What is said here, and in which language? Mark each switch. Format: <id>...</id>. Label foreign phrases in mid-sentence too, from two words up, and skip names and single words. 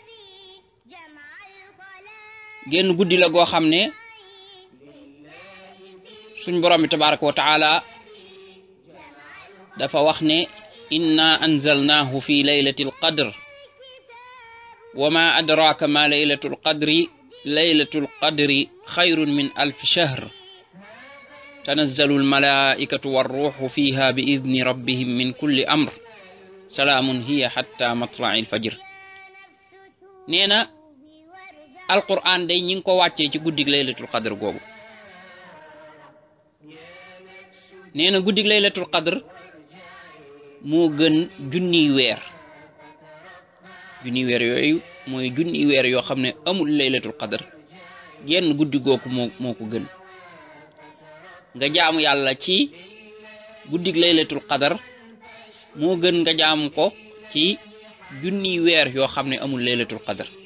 <wo>genn guddi la goo xam ne suñ borom bi</wo> <ar>تبارك وتعالى</ar> <wo>dafa wax ne</wo> <ar>إنا أنزلناه في ليلة القدر وما أدراك ما ليلة القدر خير من ألف شهر تنزل الملائكة والروح فيها بإذن ربهم من كل أمر سلام هي حتى مطلع الفجر</ar> <wo>neena alquran day ñing ko wàccee ci guddig laylatul qadr googu neena guddig laylatul qadr moo gën junniy weer yooyu mooy junniy weer yoo xam ne amul laylatul qadr genn guddi googu moo ko gën nga jaamu yàlla ci guddig laylatul qadr moo gën nga jaamu ko ci junniy weer yoo xam ne amul laylatul qadr</wo>